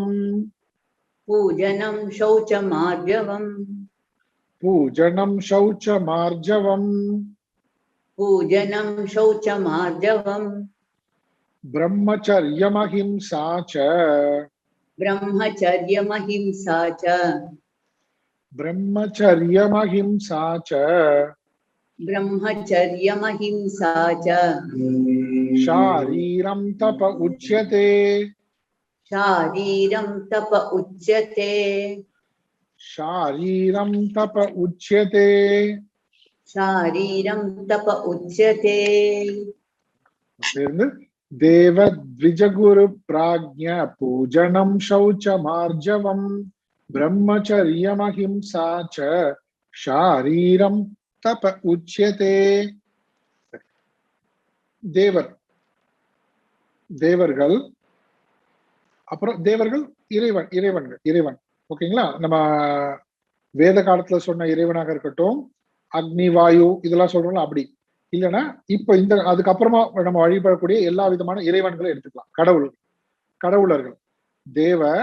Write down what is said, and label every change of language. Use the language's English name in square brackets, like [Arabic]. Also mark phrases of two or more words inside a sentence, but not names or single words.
[Sanskrit] पूजनं शौचमार्जवम् पूजनं शौचमार्जवम् पूजनं शौचमार्जवम् ब्रह्मचर्यमहिंसा च ब्रह्मचर्यमहिंसा च ब्रह्मचर्यमहिंसा च ब्रह्मचर्यमहिंसा च शारीरं तप उच्यते शारीरं तप उच्यते शारीरं तप उच्यते शारीरं तप उच्यते देवद्विजगुरु प्राज्ञ पूजनं शौचमार्जवम् ब्रह्मचर्यमहिंसा च शारीरं तप उच्यते [Tamil] தேவர் தேவர்கள் அப்புறம் தேவர்கள் இறைவன் ஓகேங்களா நம்ம வேத காலத்துல சொன்ன இறைவனாக இருக்கட்டும் அக்னி வாயு இதெல்லாம் சொல்றோம்ல அப்படி இல்லைன்னா இப்ப இந்த அதுக்கப்புறமா நம்ம வழிபடக்கூடிய எல்லா விதமான இறைவன்களை எடுத்துக்கலாம் கடவுளர்கள் தேவ